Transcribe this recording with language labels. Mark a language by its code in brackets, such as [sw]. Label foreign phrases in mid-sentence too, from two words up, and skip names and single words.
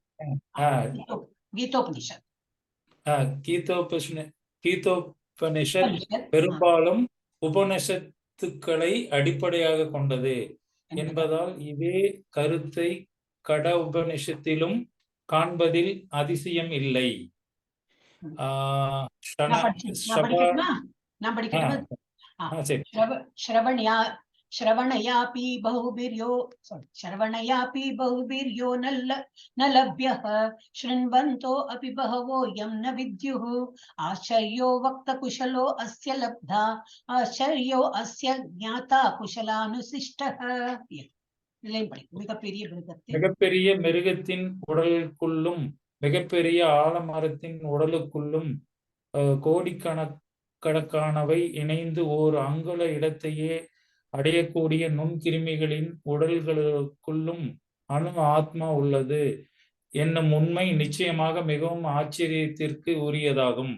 [ta] கீதோபனிஷத் பெரும்பாலும் உபனிஷத்துக்களை அடிப்படையாக கொண்டது என்பதால் இதே கருத்தை கட உபனிஷத்திலும் காண்பதில் அதிசயம் இல்லை. [sa] श्रवणयापि बहुभिर्यो न लभ्यः शृण्वन्तो अपि बहवो यं न विद्युः आश्चर्यो वक्तकुशलो अस्य लब्धा आश्चर्यो अस्य ज्ञाता कुशलानुशिष्टः. [ta] மிகப்பெரிய மிருகத்தின் உடலுக்குள்ளும் மிகப்பெரிய ஆலமரத்தின் உடலுக்குள்ளும் கோடிக்கணக்கானவை இணைந்து ஓர் அங்குல இடத்தையே அடையக்கூடிய நுண்கிருமிகளின் உடல்களுக்குள்ளும் அணு ஆத்மா உள்ளது என்னும் உண்மை நிச்சயமாக மிகவும் ஆச்சரியத்திற்கு உரியதாகும்.